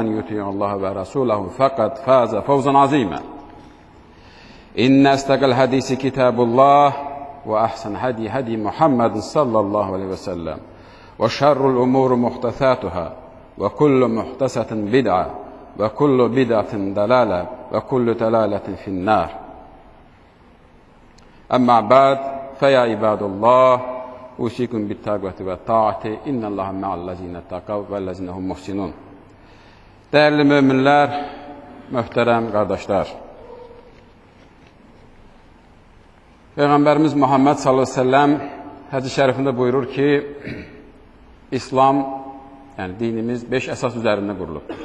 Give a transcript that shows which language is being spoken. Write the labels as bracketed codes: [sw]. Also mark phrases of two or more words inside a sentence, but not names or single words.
[ar] يطيع الله ورسوله فقد فاز فوزا عظيما إن أصدق الحديث كتاب الله وأحسن هدي محمد صلى الله عليه وسلم وشر الأمور محدثاتها وكل محدثة بدعة وكل بدعة ضلالة وكل ضلالة في النار أما بعد فيا عباد الله أوصيكم بالتقوى والطاعة إن الله مع الذين اتقوا والذين هم محسنون. [tr] Değerli müminler, muhterem kardeşler. Peygamberimiz Muhammed [ar] صلى الله عليه وسلم [tr] hadis-i şerifinde buyurur ki İslam, yani dinimiz 5 esas üzerinde kurulur.